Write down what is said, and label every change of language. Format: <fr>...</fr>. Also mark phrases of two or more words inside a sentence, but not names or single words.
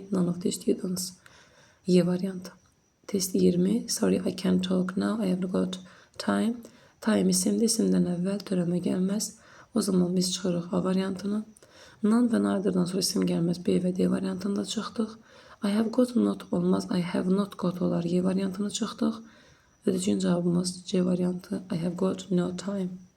<en>None of the students.</en> <az>Y variantı.</az> <en>Test 20. Sorry, I can't talk now. I haven't got time. Time isimdir.</en> <az>İsimdən əvvəl törəmə gəlməz. O zaman biz çıxırıq A variantını. None və neither'dan sonra isim gəlməz. B və D variantında çıxdıq.</az> <en>I have got not olmaz. I have not got olar.</en> <az>Y variantını çıxdıq. Və düzgün cavabımız C variantı.</az> <en>I have got no time.</en>